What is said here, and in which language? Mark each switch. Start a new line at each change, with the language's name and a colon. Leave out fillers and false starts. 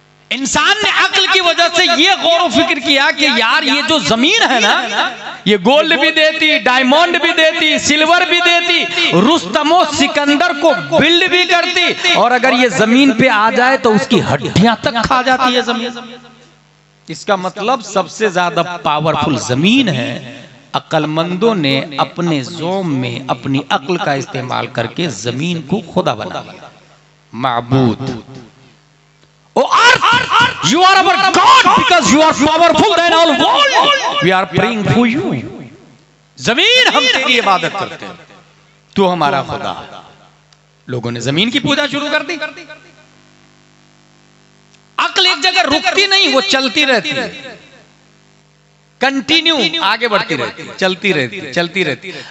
Hindi: इंसान ने अक्ल की वजह से ये गौर और फिक्र किया कि यार ये जो जमीन है ना, ये गोल्ड भी देती, डायमंड भी देती, सिल्वर भी देती, रुस्तमो सिकंदर को बिल्ड भी करती, और अगर ये जमीन पे आ जाए तो उसकी हड्डियां तक खा जाती है जमीन। इसका मतलब सबसे ज्यादा पावरफुल जमीन है। अक्लमंदों ने अपने ज़ोम में अपनी अक्ल का इस्तेमाल करके जमीन को खुदा बना लिया, माबूद।
English: Oh earth, you are our God because you are powerful than all world. We are praying for you.
Hindi: जमीन, हम तेरी इबादत करते हैं, तू हमारा खुदा। लोगों ने जमीन की पूजा शुरू कर दी। अक्ल एक जगह रुकती नहीं, वो चलती रहती है, कंटिन्यू आगे बढ़ती रहती, चलती रहती, चलती रहती।